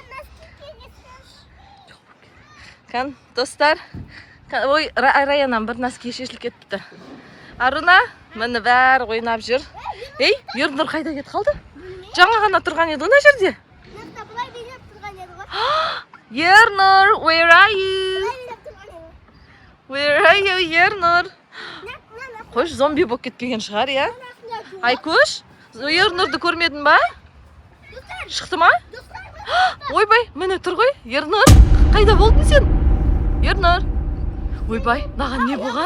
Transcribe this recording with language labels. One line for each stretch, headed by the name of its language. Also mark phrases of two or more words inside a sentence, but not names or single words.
Kazakh: Кән, достар, ой, Раянам бір носки шешіліп кетіпті. Аруна, мені бәрі ойнап жүр. Ей, Ернұр қайда кетіп қалды? Жаңа ғана тұрған еді мына жерде. Ернұр,
English: where are you? Where are you, Ернұр?
Kazakh: Қош, зомби болып кетпеген шығар, я? Айкөш, Ернұрды көрмедің ба? Шықты ма? Ойбай, мені тұр ғой, Ернұр. Қайда болдың сен? Ернұр. Ойбай, маған не болған?